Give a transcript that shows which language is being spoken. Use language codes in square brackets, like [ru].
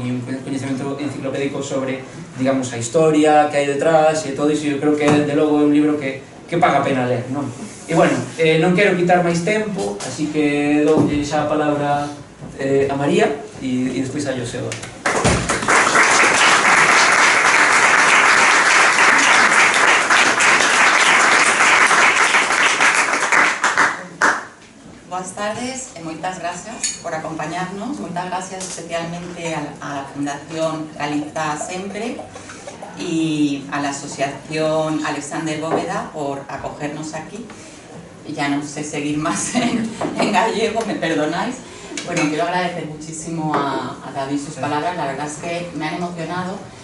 [gl] E un coñecemento enciclopédico sobre, digamos, a historia que hai detrás e todo iso. Eu creo que, de logo, é un libro que paga a pena ler, non? E, bueno, non quero quitar máis tempo, así que doulle xa a palabra a María e despois a Joseba. Boas tardes e moitas grazas por acompañarnos. Moitas grazas especialmente [es] a la Fundación Galiza Sempre y a la Asociación Alexander Bóveda por acogernos aquí. Ya no sé seguir más en gallego, me perdonáis. Bueno, quiero agradecer muchísimo a David sus palabras. La verdad es que me han emocionado.